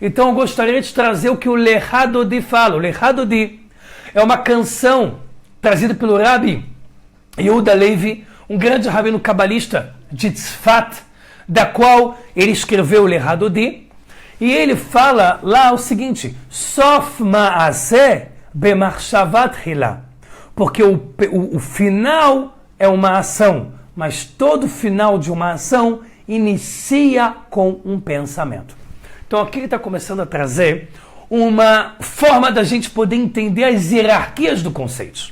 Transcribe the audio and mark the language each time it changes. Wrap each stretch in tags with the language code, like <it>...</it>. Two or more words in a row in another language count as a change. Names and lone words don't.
<pt>Então eu gostaria de trazer o que o Lehadodi fala. O Lehadodi é uma canção trazida pelo Rabbi Yehuda Levi, um grande rabino cabalista de Tzfat, da qual ele escreveu o Lehadodi, e ele fala lá o seguinte:</pt> <he>סוף מעשה במחשבת תחילה,</he> <pt>porque o final é uma ação, mas todo final de uma ação inicia com um pensamento. Então aqui ele está começando a trazer uma forma da gente poder entender as hierarquias do conceito.</pt>